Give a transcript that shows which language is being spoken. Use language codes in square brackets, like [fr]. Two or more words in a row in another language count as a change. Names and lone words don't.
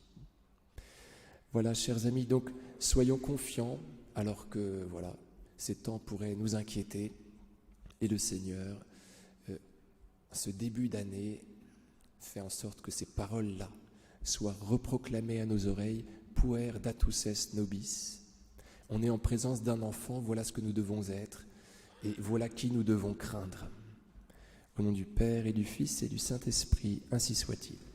[fr] Voilà, chers amis, donc soyons confiants alors que voilà, ces temps pourraient nous inquiéter. Et le Seigneur, ce début d'année, fait en sorte que ces paroles-là soient reproclamées à nos oreilles, [la] puer datus est nobis. [fr] On est en présence d'un enfant, voilà ce que nous devons être, et voilà qui nous devons craindre. Au nom du Père et du Fils et du Saint-Esprit, ainsi soit-il.